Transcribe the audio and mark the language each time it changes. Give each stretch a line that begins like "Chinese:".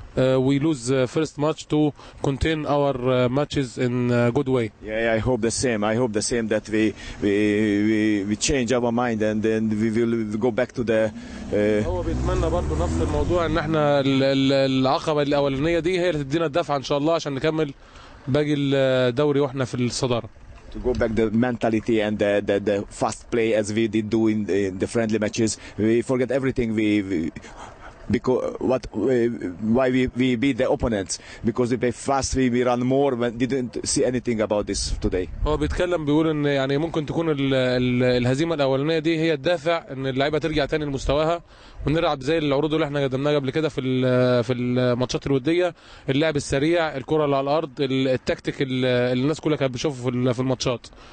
English: We lose first match to contain our matches in a good way. Yeah, I hope the same. I hope the same that we change our mind and then we will go back to the.
Arabic: هو بيتمنى برضه نفس الموضوع ان احنا العقبه الاولانيه دي هي اللي تدينا الدفعه ان شاء الله عشان نكمل باقي الدوري واحنا في الصداره.
English: To go back the mentality and the fast play as we did do in the friendly matches. We forget everything. Because why we beat the opponents, because we play fast, we run more, but didn't see anything about this today.
Arabic: هو بيتكلم بيقول ان يعني ممكن تكون الهزيمه الاولانيه دي هي الدافع ان اللعيبه ترجع تاني لمستواها ونلعب زي العروض اللي احنا قدمناها قبل كده في الماتشات الوديه، اللعب السريع، الكره اللي على الارض، التكتيك اللي الناس كلها كانت بتشوفه في الماتشات.